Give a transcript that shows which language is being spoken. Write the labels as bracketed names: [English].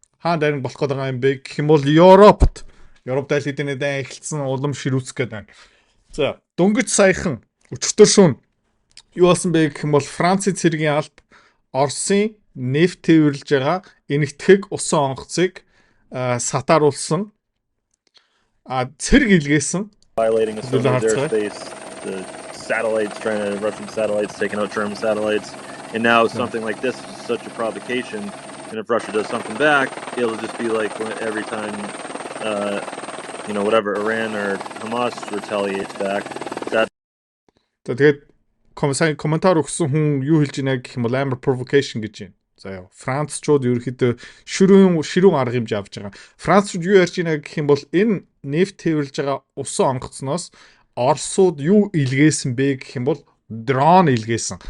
[Mongolian] Хаан дайм болох гээд байгаа юм бэ гэх юм бол Европт аль хэдийн дайм эхэлсэн улам ширүүцэх гээд байна. За, дөнгөж саяхан өчигдөр шөнө юу болсон бэ гэх юм бол Францын цэргийн алба Оросын нефт тээвэрлж байгаа энэтхэг усан онгоцыг сатааруулсан. Цэрэг илгээсэн. [English] Violating a Soviet airspace, the satellites Russian satellites taking out German satellites, and now something like this is such a provocation. And if Russia does something back, it'll just be like every time, whatever Iran or Hamas retaliates back. [Mongolian] Тэгээд комментар өгсөн хүн юу хэлж байна гэх юм бол амар provocation гэж байна. За яа. Францчууд ерөөхдөө ширүүн арга хэмжээ авч байгаа. Францчууд юу ярьж байна гэх юм бол энэ нефт тээвэрлж байгаа усан онгоцноос Оросууд юу илгээсэн бэ гэх юм бол дрон илгээсэн.